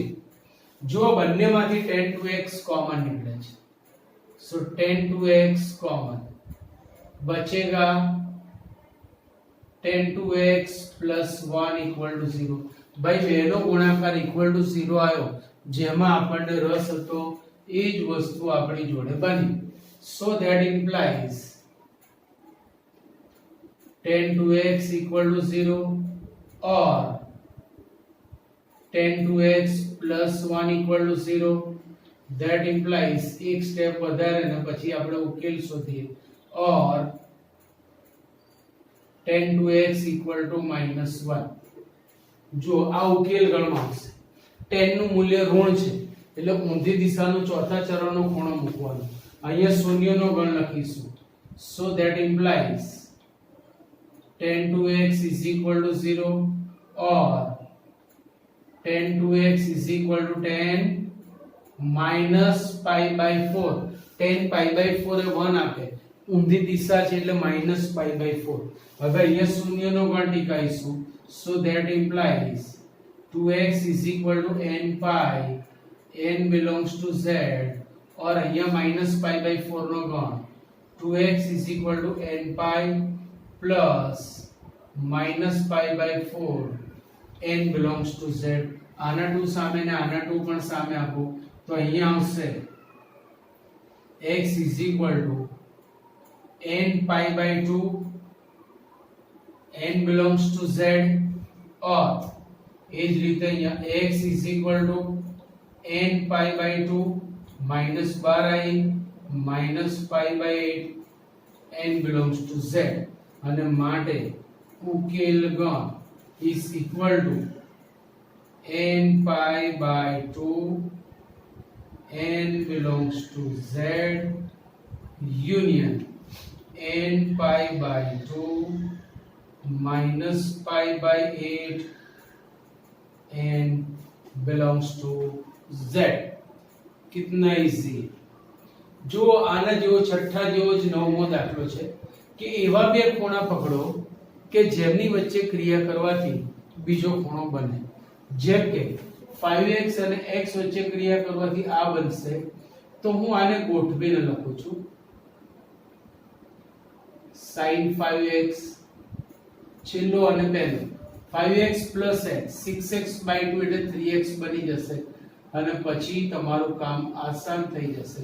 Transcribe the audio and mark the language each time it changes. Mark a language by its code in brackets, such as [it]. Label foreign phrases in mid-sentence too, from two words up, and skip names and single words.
[gu] जो બંનેમાંથી tan 2x કોમન નીકળે છે, [en] so tan 2x [gu] કોમન બચેगा [en] tan 2x plus 1 equal to 0. [gu] ભાઈ બેનો ગુણાકાર [en] equal to 0 [gu] આવ્યો, જેમાં આપણને રસ હતો એ જ વસ્તુ આપણી જોડે બની. [en] so that implies tan 2x equal to 0 or tan 2x plus 1 equal to 0. that implies [gu] એક સ્ટેપ વધારે ને પછી આપણે ઉકેલ શોધીએ, [en] or tan 2x equal to -1. [gu] જો આ ઉકેલ ગણવામાં આવશે. tan નું મૂલ્ય ઋણ છે એટલે ઊંધી દિશાનો ચોથા ચરણનો ખૂણો મૂકવાનો. અહીંયા શૂન્યનો ગણ લખીશું. [en] so that implies tan 2x is equal to 0 or tan 2x is equal to tan minus pi by 4. tan pi by 4 એ 1 આપે, [gu] ઊંધી દિશા છે એટલે [en] minus pi by 4. [gu] હવે અહીંયા શૂન્યનો ગણ ટીકાઈશું. [en] so that implies 2x is equal to n pi, n belongs to z, [gu] और અહીંયા [en] minus pi by 4 [gu] નો ગણ. [en] 2x is equal to n pi plus minus pi by 4, n belongs to z. [gu] આના 2 સામે ને આના 2 પણ સામે આપો તો અહીંયા આવશે [en] x is equal to n pi by 2, n belongs to z, और [gu] એ જ રીતે અહીંયા [en] x is equal to n pi by 2 minus 12i minus pi by 8, n belongs to z. [gu] અને માટે ઉકેલ ગણ [en] is equal to n pi by 2, n belongs to z, union n pi by 2 minus pi by 8, n belongs to z. [hi] कितना इजी. [gu] जो આના જેવો છઠ્ઠા જેવો જ નવમો દાખલો છે કે એવા બે ખૂણા પકડો કે જેમની વચ્ચે ક્રિયા કરવાથી બીજો ખૂણો બને. જેમ કે 5x અને x વચ્ચે ક્રિયા કરવાથી આ બનશે. તો હું આને ગોઠવીને લખું છું. sin 5x છેલ્લો અને પહેલો [en] 5x plus x 6x by 2 [gu] એટલે 3x બની જશે અને પછી તમારું કામ આસાન થઈ જશે.